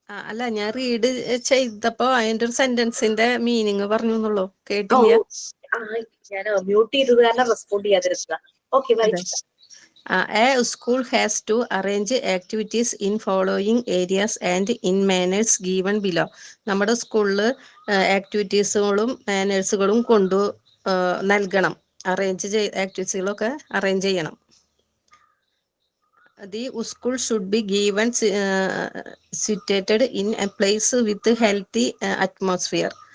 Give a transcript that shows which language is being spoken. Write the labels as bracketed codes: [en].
[ml] അല്ല, ഞാൻ റീഡ് ചെയ്തപ്പോ അതിന്റെ ഒരു സെന്റൻസിന്റെ മീനിങ് പറഞ്ഞു എന്നുള്ളൂ, കേട്ടില്ല. ഞാൻ മ്യൂട്ട് ചെയ്തത് കാരണം respond ചെയ്യാതിരുന്നതാ. [en] Okay, A school has to arrange activities in following areas and in manners given below. [ml] നമ്മുടെ സ്കൂളിൽ ആക്ടിവിറ്റീസുകളും മാനേഴ്സുകളും നൽകണം. ആക്ടിവിറ്റീസുകളൊക്കെ അറേഞ്ച് ചെയ്യണം. [en] The school should be given situated in a place with healthy atmosphere.